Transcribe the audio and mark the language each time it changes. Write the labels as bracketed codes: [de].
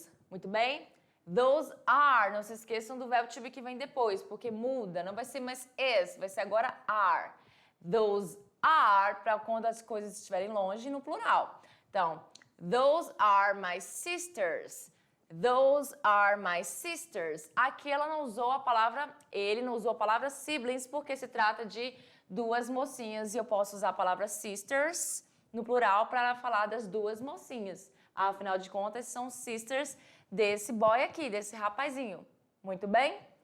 [pt] Muito bem? Those are. Não se esqueçam do verbo to be que vem depois, porque muda. Não vai ser mais is, vai ser agora are. Those are para quando as coisas estiverem longe no plural. [en] Então, those are my sisters. Those are my sisters. [pt] Aqui ela não usou a palavra, ele não usou a palavra siblings, porque se trata de duas mocinhas e eu posso usar a palavra sisters no plural para falar das duas mocinhas. Afinal de contas, são sisters desse boy aqui, desse rapazinho. Muito bem?